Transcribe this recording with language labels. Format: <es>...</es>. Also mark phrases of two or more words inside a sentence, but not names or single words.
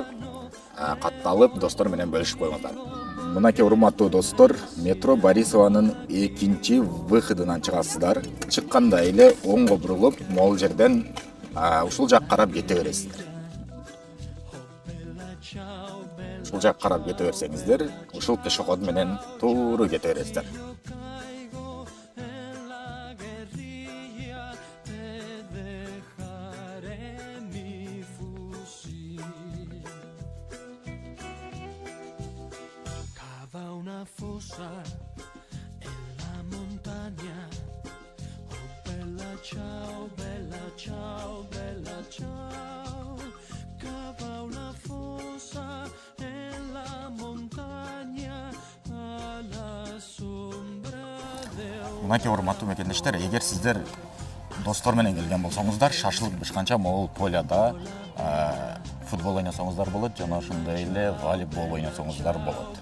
<ky>Катталып достор менен бөлүшүп коюңуздар. Мынакей урматтуу достор, метро Борисованын экинчи выходунан чыгасыздар. Чыкканда эле оңго бурулуп, могул жерден ушул жак карап кете бересиздер. Ушул жак карап кете берсеңиздер, ушул пешоход менен тууру кете бересиздер.</ky> <it>Fossa en la montagna. Oh bella ciao, bella ciao, bella ciao. Cava una fossa en la montagna alla sombra del.</it> <ky>Мынакей урматтуу мекендештер, эгер сиздер достор менен келген болсоңуздар, шашлык бышканча могул поляда футбол ойносоңуздар болот, жана ошондой эле волейбол ойносоңуздар болот.</ky>